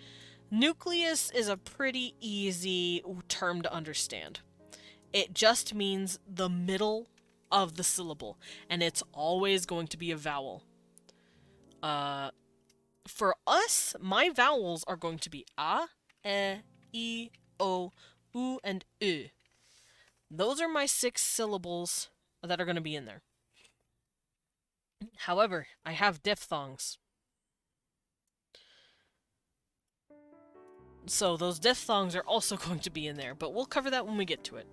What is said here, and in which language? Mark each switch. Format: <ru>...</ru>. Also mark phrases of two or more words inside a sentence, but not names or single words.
<en>Nucleus is a pretty easy term to understand. It just means the middle of the syllable, and it's always going to be a vowel. For us, my vowels are going to be a, e, I, o, u, and u. Those are my 6 syllables that are going to be in there. However, I have diphthongs. So those diphthongs are also going to be in there, but we'll cover that when we get to it.</en>